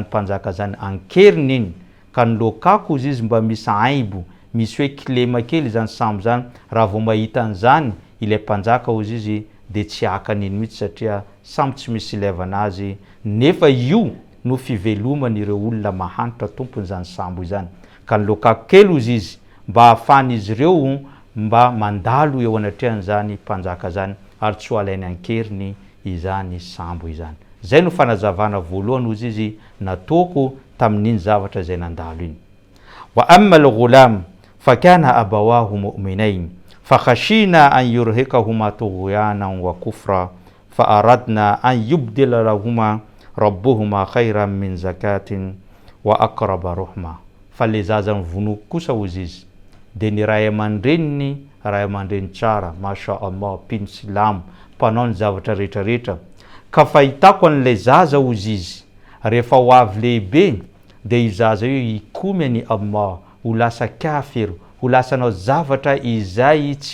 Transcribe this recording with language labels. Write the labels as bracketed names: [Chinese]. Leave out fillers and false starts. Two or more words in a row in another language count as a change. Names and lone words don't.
[Malagasy] mpanjaka zany ankeriny iny ka nilokako izy izy mba misy aibo misy hoe kilema kely izany sambo zany raha vao mahita an'izany ilay mpanjaka ozy izy dia tsy hakan'iny mihitsy satria sambo tsy misy ilevana azy nefa io no fivelomany ireo olona mahanitra tompon'izany sambo izany ka nilokako kely ozy izy mba hahafan'izy ireo mba mandalo eo anatrehan'izany mpanjaka zany ary tsy ho alainy ankeriny izany sambo izany. Zay no fanazavana voalohany ozy izy nataoko tamin'iny zavatra zay nandalo iny. [Arabic] وأما الغلام فكان أبواه مؤمنين فخشينا أن يرهقهما طغيانا وكفرا فأردنا أن يبدلهما ربهما خيرا من زكاة وأقرب رحما. [Malagasy] Fa le zaza mivonoko kosa ozy izy dia ny ray aman-dreniny ray aman-dreny tsara [Arabic] ما شاء الله [Malagasy] mpino silamo mpanao ny zavatra rehetrarehetra ka fahitako an'ilay zaza ozy izy rehefa ho avy lehibe dia io zaza io hikomy any Allah ho lasa kafir ho lasanao zavatra izay